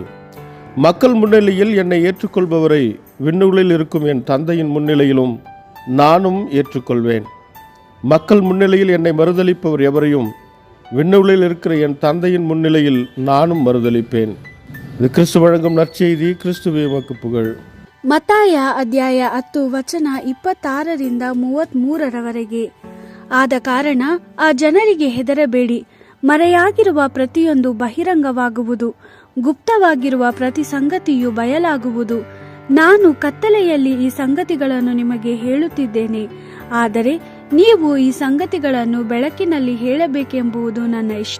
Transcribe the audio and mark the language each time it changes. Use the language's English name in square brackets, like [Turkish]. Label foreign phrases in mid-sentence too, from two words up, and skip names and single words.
[Tamil] மக்கள் முன்னிலையில் என்னை ஏற்றுக்கொள்பவரை விண்ணுகளில் இருக்கும் என் தந்தையின் முன்னிலையிலும் நானும் ஏற்றுக்கொள்வேன். மக்கள் முன்னிலையில் என்னை மறுதலிப்பவர் எவரையும் விண்ணுகளில் இருக்கிற என் தந்தையின் முன்னிலையில் நானும் மறுதலிப்பேன். இது கிறிஸ்து வழங்கும் நற்செய்தி. கிறிஸ்துவே உமக்கு புகழ். [Kannada] ಮತ್ತಾಯ ಅಧ್ಯಾಯ 10 ವಚನ 26-33 ಆದ ಕಾರಣ ಆ ಜನರಿಗೆ ಹೆದರಬೇಡಿ. ಮರೆಯಾಗಿರುವ ಪ್ರತಿಯೊಂದು ಬಹಿರಂಗವಾಗುವುದು, ಗುಪ್ತವಾಗಿರುವ ಪ್ರತಿ ಸಂಗತಿಯು ಬಯಲಾಗುವುದು. ನಾನು ಕತ್ತಲೆಯಲ್ಲಿ ಈ ಸಂಗತಿಗಳನ್ನು ನಿಮಗೆ ಹೇಳುತ್ತಿದ್ದೇನೆ, ಆದರೆ ನೀವು ಈ ಸಂಗತಿಗಳನ್ನು ಬೆಳಕಿನಲ್ಲಿ ಹೇಳಬೇಕೆಂಬುದು ನನ್ನ ಇಷ್ಟ.